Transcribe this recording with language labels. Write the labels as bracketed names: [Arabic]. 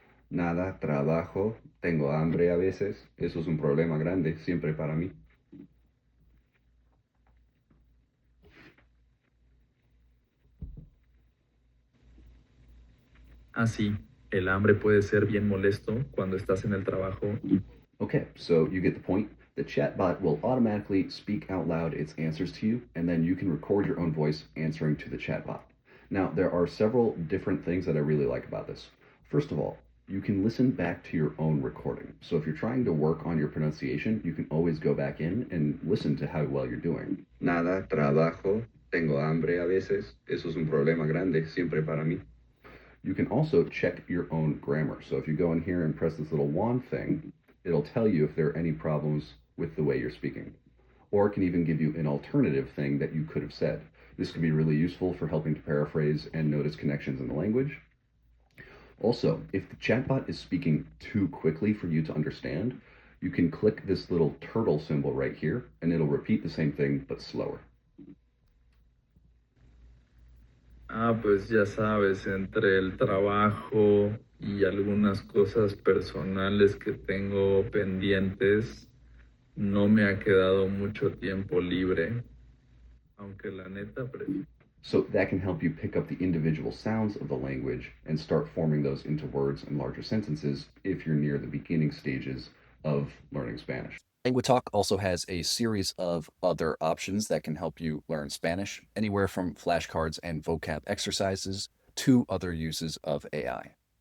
[Spanish] Nada, trabajo, tengo hambre a veces. Eso es un problema grande siempre para mí. Sí, el hambre puede ser bien molesto cuando estás en el trabajo y [English] Okay, so you get the point. The chatbot will automatically speak out loud its answers to you, and then you can record your own voice answering to the chatbot. Now, there are several different things that I really like about this. First of all, you can listen back to your own recording. So if you're trying to work on your pronunciation, you can always go back in and listen to how well you're doing. [Spanish] Nada, trabajo, tengo hambre a veces. Eso es un problema grande siempre para mí. [English] You can also check your own grammar. So if you go in here and press this little wand thing, it'll tell you if there are any problems with the way you're speaking. Or it can even give you an alternative thing that you could have said. This can be really useful for helping to paraphrase and notice connections in the language. Also, if the chatbot is speaking too quickly for you to understand, you can click this little turtle symbol right here, and it'll repeat the same thing but slower. [Spanish] Pues ya sabes, entre el trabajo y algunas cosas personales que tengo pendientes, no me ha quedado mucho tiempo libre, aunque la neta prefiero. [English] So that can help you pick up the individual sounds of the language and start forming those into words and larger sentences if you're near the beginning stages of learning Spanish. LanguaTalk also has a series of other options that can help you learn Spanish, anywhere from flashcards and vocab exercises to other uses of AI.